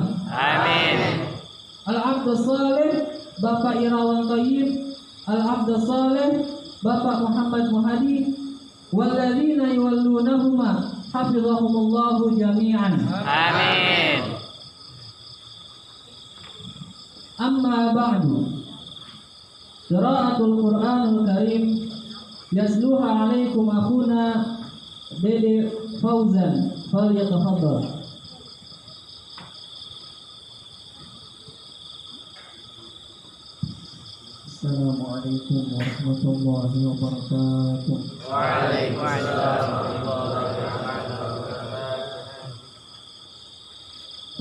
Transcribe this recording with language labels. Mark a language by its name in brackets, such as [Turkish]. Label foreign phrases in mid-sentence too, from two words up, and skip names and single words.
[Arabic] آمين. العبد الصالح Bapak Irawan Thayyib العبد الصالح Bapak Muhammad Muhadi والذين يوالونهما حفظهم الله جميعا. آمين. أما بعد. قراءة القرآن الكريم يتلوها عليكم أخونا Dede Fauzan فليتفضل. السلام عليكم ورحمة الله وبركاته. وعليكم السلام ورحمة الله وبركاته.